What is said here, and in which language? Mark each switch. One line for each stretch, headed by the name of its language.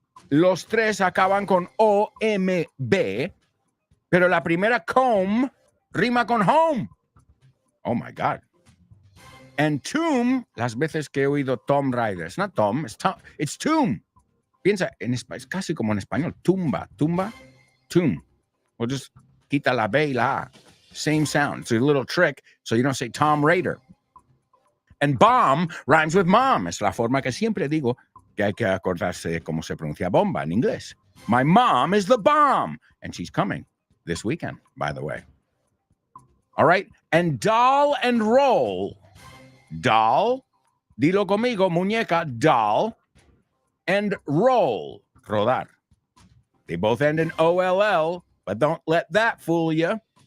Spanish: Los tres acaban con O-M-B, pero la primera comb rima con home.
English: Oh my God. And tomb,
Spanish: las veces que he oído
English: Tom Rider, it's not Tom, it's tomb.
Spanish: Piensa, es casi como en español, tumba, tomb.
English: We'll just
Spanish: quita la B y la A.
English: Same sound. It's a little trick so you don't say Tom Raider. And bomb rhymes with mom.
Spanish: Es la forma que siempre digo que hay que acordarse cómo se pronuncia bomba en inglés.
English: My mom is the bomb. And she's coming this weekend, by the way. All right. And doll and roll. Doll.
Spanish: Dilo conmigo, muñeca, doll.
English: And roll.
Spanish: Rodar.
English: They both end in O-L-L, but don't let that fool you.